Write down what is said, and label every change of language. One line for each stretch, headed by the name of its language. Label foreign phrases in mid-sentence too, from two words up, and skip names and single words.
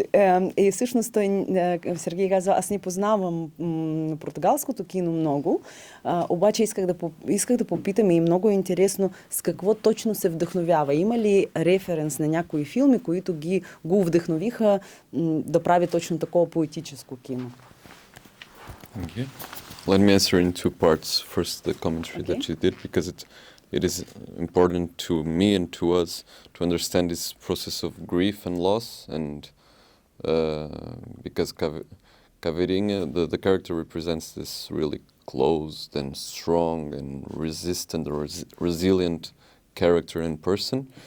Bulgarian: И всъщност Сергей казва, аз не познавам португалското кино много, обаче исках да попитам и много е интересно с какво точно се вдъхновява. Има ли референс на някои филми, които го вдъхновиха да прави точно такова поетическо кино?
English: Okay. Let me answer in two parts. First, the commentary that you did, because it is important to me and to us to understand this process of grief and loss, and because Caveirinha, the character represents this really closed and strong and resistant or resilient character and person.